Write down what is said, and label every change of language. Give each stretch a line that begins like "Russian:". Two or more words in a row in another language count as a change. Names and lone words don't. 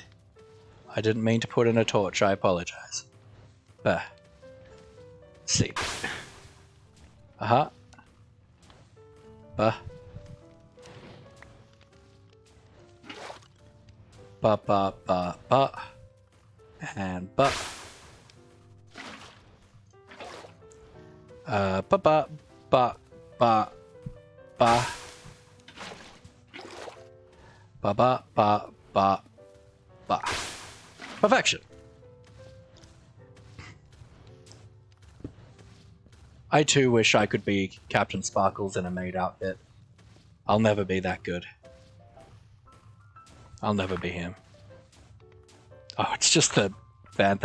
English: I didn't mean to put in a torch, I apologize. Seed. Uh-huh. Ba, ba, ba. And ba. Ba, ba, ba, ba, ba. Ba ba ba ba ba. Perfection. I too wish I could be Captain Sparkles in a maid outfit. I'll never be that good. I'll never be him. Oh, it's just the fan thing.